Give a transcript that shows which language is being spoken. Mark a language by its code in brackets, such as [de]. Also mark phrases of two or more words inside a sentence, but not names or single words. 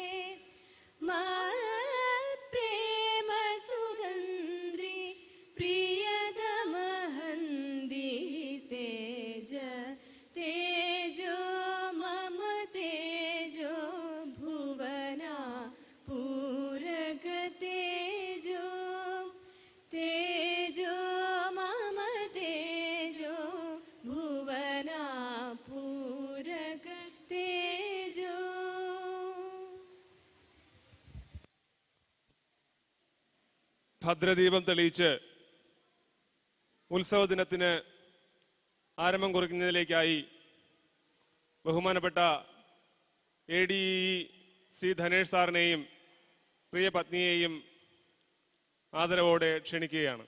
[sa] प्रेम सुगन्ध्रि प्रियतम हन्दी तेज तेजो मम तेजो भुवना पूरक तेजो तेजो मम तेजो भुवना पूरक तेजो. [ml] ഭദ്രദീപം തെളിയിച്ച് ഉത്സവ ദിനത്തിന് ആരംഭം കുറിക്കുന്നതിലേക്കായി ബഹുമാനപ്പെട്ട ADE ധനേഷ് സാറിനെയും പ്രിയ പത്നിയെയും ആദരവോടെ ക്ഷണിക്കുകയാണ്.